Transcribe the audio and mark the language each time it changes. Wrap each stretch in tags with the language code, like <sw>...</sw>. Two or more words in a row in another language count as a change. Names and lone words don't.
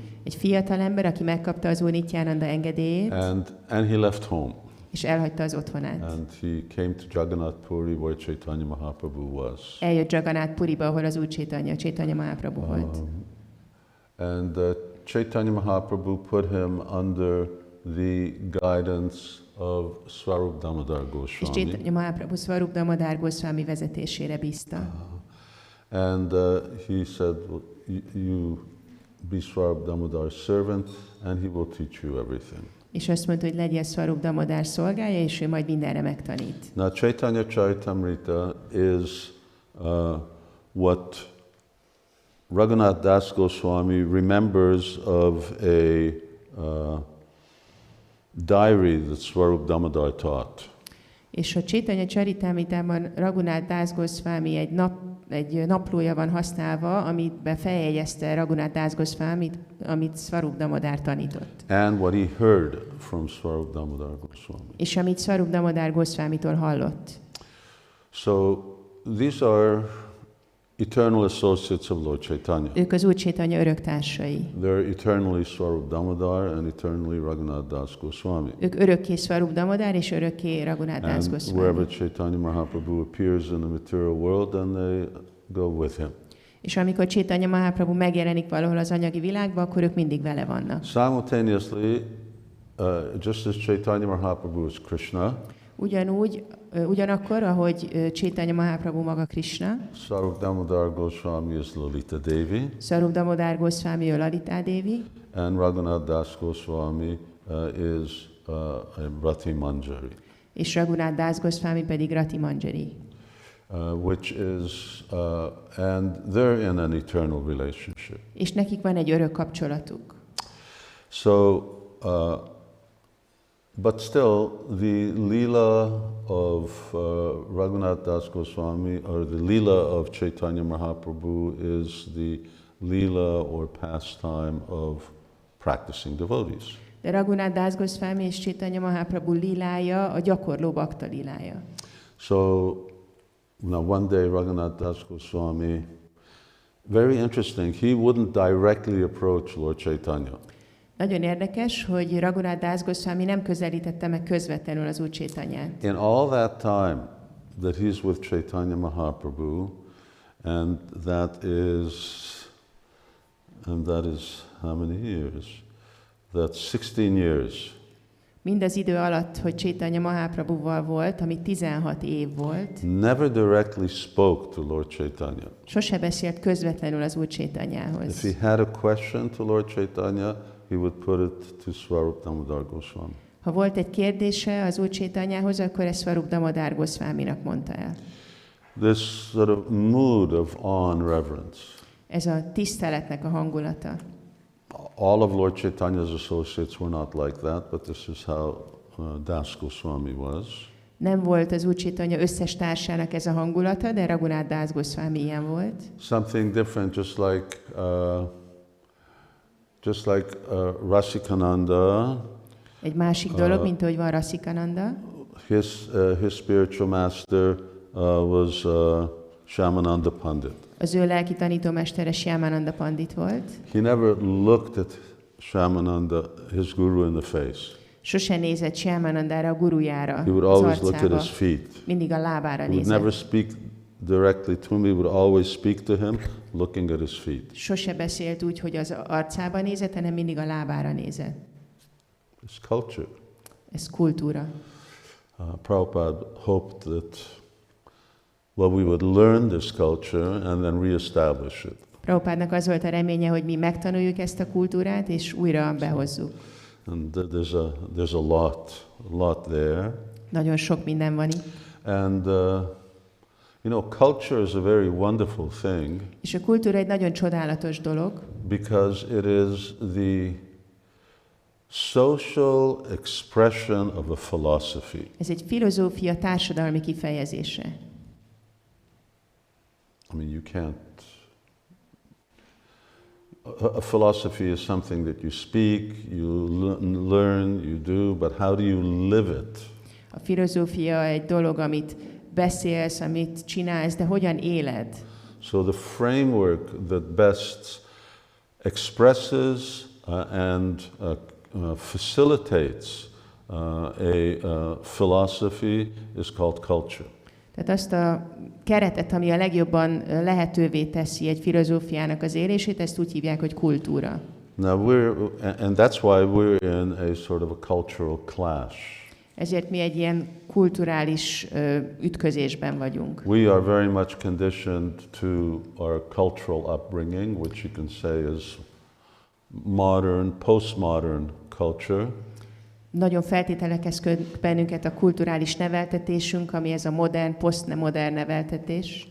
<hu>Egy fiatal ember, aki megkapta az Úr Nityananda engedélyét,</hu> <en>And he left home.</en> <hu>és elhagyta az otthonát.</hu> <en>And he came to Jagannath Puri where Chaitanya Mahaprabhu was.</en> <hu>Eljött Jagannath Puriba, ahol az Úr Chaitanya Mahaprabhu volt.</hu> <en>And Chaitanya Mahaprabhu put him under the guidance of Swarup Damodar</en> <hu>És Goswami. Chaitanya Mahaprabhu Swarup Damodar Goswami vezetésére bízta.</hu> <en>And he said, you be Swarup Damodar's servant and he will teach you everything.</en> <hu>És azt mondta, hogy legyél Swarup Damodar szolgája, és ő majd mindenre megtanít.</hu> <en>Now Chaitanya Charitamrita is what Raghunath Das Goswami remembers of a diary that Swarup Damodar taught.</en> <hu>És a Chaitanya Charitamritában Raghunath Das Goswami egy naplója van használva, amiben feljegyezte Raghunath Das Goswami, amit Swarup Damodar tanított.</hu> <en>And what he heard from Swarup Damodar Goswami.</en> <hu>És amit Swarup Damodar Goswamitól hallott.</hu> <en>So these are eternal associates of Lord Chaitanya.</en> <hu>Ők az Úr Chaitanya öröktársai.</hu> <en>They're eternally Swarup Damodar and eternally Raghunath Das Goswami.</en> <hu>Ők örökké Swarup Damodar és örökké Raghunath Das</hu> <en>And Goswami. wherever Chaitanya Mahaprabhu appears in the material world, then they go with him.</en> <hu>És amikor Chaitanya Mahaprabhu megjelenik valahol az anyagi világban, akkor ők mindig vele vannak.</hu> <en>Simultaneously, just as Chaitanya Mahaprabhu is Krishna,</en> <hu>Ugyanakkor, ahogy Chaitanya Mahaprabhu maga Krishna,</hu> <en>Swarup Damodar Goswami is Lalita Devi,</en> <hu>Swarup Damodar Goswami Lalita Devi,</hu> <en>and Raghunath Das Goswami is Rati Manjari.</en> <hu>és Raghunath Das Goswami pedig Rati Manjari.</hu> <en>which is, and they're in an eternal relationship.</en> <hu>És nekik van egy örök kapcsolatuk.</hu> <en>So, but still, the lila of Raghunath Das Goswami, or the lila of Chaitanya Mahaprabhu, is the lila or pastime of practicing devotees.</en> <hu>De Raghunath Das Goswami és Chaitanya Mahaprabhu lilája a gyakorló bakta lilája.</hu> <en>So, now one day Raghunath Das Goswami, very interesting, he wouldn't directly approach Lord Chaitanya.</en> <hu>Nagyon érdekes, hogy Raghunath Das Goswami nem közelítette meg közvetlenül az Úr Chaitanyát.</hu> <en>In all that time that he's with Chaitanya Mahaprabhu, and that is how many years? That's 16 years.</en> <hu>Mindaz idő alatt, hogy Chaitanya Mahaprabhuval volt, ami 16 év volt,</hu> <en>Never directly spoke to Lord Chaitanya.</en> <hu>sose beszélt közvetlenül az Úr Chaitanyához.</hu> <en>If he had a question to Lord Chaitanya, he would put it to Swarup Damodar Goswami.</en> <hu>Ha volt egy kérdése az Úr Chaitanyához, akkor ezt Swarup Damodar Goswaminak mondta el.</hu> <en>This sort of mood of awe and reverence.</en> <hu>Ez a tiszteletnek a hangulata.</hu> <en>All of Lord Chaitanya's associates were not like that, but this is how Das Goswami was.</en> <hu>Nem volt az Úr Chaitanya összes társának ez a hangulata, de Raghunath Das Goswami ilyen volt.</hu> <en>Something different, just like Rasikananda.</en> <hu>Egy másik dolog, mint ahogy van Rasikananda.</hu> <en>His spiritual master was Shyamananda Pandit.</en> <hu>Az ő lelki tanítómestere Shyamananda Pandit volt.</hu> <en>He never looked at Shyamananda, his guru, in the face.</en> <hu>Sose nézett Shyamanandára, a gurujára,</hu> <en>He would</en> <hu>az</hu> <en>always look at</en> <hu>arcába.</hu> <en>his feet.</en> <hu>Mindig a lábára</hu> <en>He would never</en> <hu>nézett.</hu> <en>speak directly to him. He would always speak to him looking at his feet.</en> <hu>Sose beszélt úgy, hogy az arcába nézett, hanem mindig a lábára nézett.</hu> <en>It's culture.</en> <hu>Ez kultúra.</hu> <en>Prabhupada hoped that, well, we would learn this culture and then reestablish it.</en> <hu>Prabhupádnak az volt a reménye, hogy mi megtanuljuk ezt a kultúrát, és újra behozzuk.</hu> <en>And there's a lot there.</en> <hu>Nagyon sok minden van itt.</hu> <en>And culture is a very wonderful thing</en> <hu>És a kultúra egy nagyon csodálatos dolog,</hu> <en>because it is the social expression of a philosophy.</en> <hu>ez egy filozófia társadalmi kifejezése.</hu> <en>I mean, you can't. A philosophy is something that you speak, you learn, you do, but how do you live it?</en> <hu>A filozófia egy dolog, amit beszélsz, amit csinálsz, de hogyan éled?</hu> <en>So the framework that best expresses and facilitates a philosophy is called culture.</en> <hu>Tehát azt a keretet, ami a legjobban lehetővé teszi egy filozófiának az élését, ezt úgy hívják, hogy kultúra.</hu> <en>Now and that's why we're in a sort of a cultural clash.</en> <hu>Ezért mi egy ilyen kulturális ütközésben vagyunk.</hu> <en>We are very much conditioned to our cultural upbringing, which you can say is modern, postmodern culture.</en> <hu>Nagyon feltételekhez bennünket a kulturális neveltetésünk, ami ez a modern, posztmodern neveltetés.</hu>